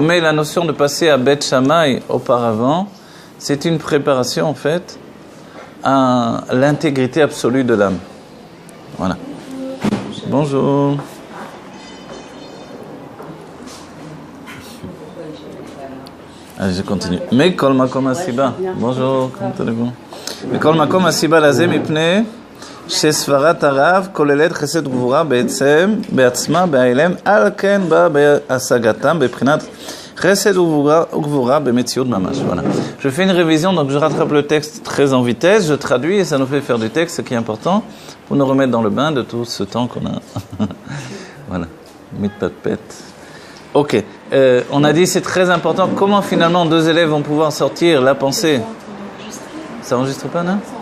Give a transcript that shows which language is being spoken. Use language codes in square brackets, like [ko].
[fr] Mais la notion de passer à Bet Shammai auparavant, c'est une préparation en fait à l'intégrité absolue de l'âme. Voilà. Bonjour. [he] Allez, je continue. Mais kol makom asiba. [fr] Bonjour, comment allez-vous? Mais [he] kol makom asiba laze mipne שסברת הרב כוללת חסד וגבורה בעצם, בעצמה, בהילם, על כן בא בהשגתם בבחינת חסד וגבורה במציאות ממש. [fr] Voilà. Je fais une révision, donc je rattrape le texte très en vitesse, je traduis et ça nous fait faire du texte, ce qui est important, pour nous remettre dans le bain de tout ce temps qu'on a. Voilà. Mitpatpet. Ok. On a dit c'est très important. Comment finalement deux élèves vont pouvoir sortir la pensée? Ça enregistre pas, non?